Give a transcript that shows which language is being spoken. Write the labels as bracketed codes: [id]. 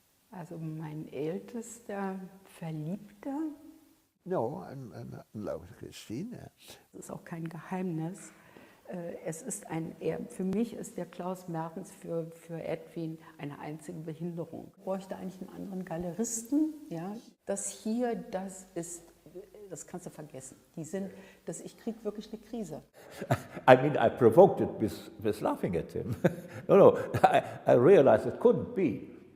[de] Also mein ältester Verliebter. [en] No, I'm in love with Christine. [de] Das ist auch kein Geheimnis. Es ist für mich ist der Klaus Martens für Edwin eine einzige Behinderung. Ich bräuchte eigentlich einen anderen Galeristen. Ja? Das hier, das kannst du vergessen. Ich kriege wirklich eine Krise. [en] I mean, I provoked it with laughing at him. No, I realized it couldn't be.